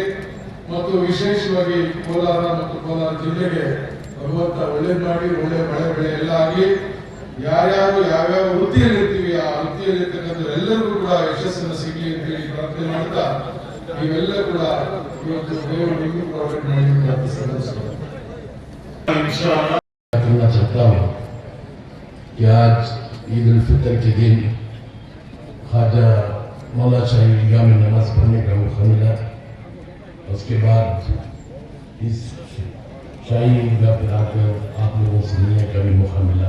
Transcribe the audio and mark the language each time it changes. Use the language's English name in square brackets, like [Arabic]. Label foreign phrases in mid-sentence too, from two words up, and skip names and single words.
[Kannada] ಮತ್ತು ವಿಶೇಷವಾಗಿ ಕೋಲಾರ ಮತ್ತು ಕೋಲಾರ ಜಿಲ್ಲೆಗೆ ಭಗವಂತ ಒಳ್ಳೇದು ಮಾಡಿ, ಒಳ್ಳೆ ಮಳೆ ಬೆಳೆ ಎಲ್ಲ ಆಗಲಿ. ಯಾರ್ಯಾರು ಯಾವ್ಯಾವ ವೃತ್ತಿಯಲ್ಲಿ ಇರ್ತೀವಿ ಆ ವೃತ್ತಿಯಲ್ಲಿ ಇರ್ತಕ್ಕಂಥ ಎಲ್ಲರಿಗೂ ಕೂಡ ಯಶಸ್ಸನ್ನು ಸಿಗಲಿ ಅಂತೇಳಿ ಪ್ರಾರ್ಥನೆ ಮಾಡ್ತಾ ನೀವೆಲ್ಲ ಕೂಡ ಇವತ್ತು ದೇವರು ನಿಮಗೂ ಪ್ರಾಫಿಟ್ ಮಾಡಿ ಪ್ರಾರ್ಥಿಸಲು [Hindi] करना चाहता हूँ कि आज ईद उल फितर के दिन ख्वाजा मौला शाही ईदगाह में नमाज पढ़ने का मौका मिला। उसके बाद इस शाही ईदगाह पर आकर आप लोगों से मिलने का भी मौका मिला।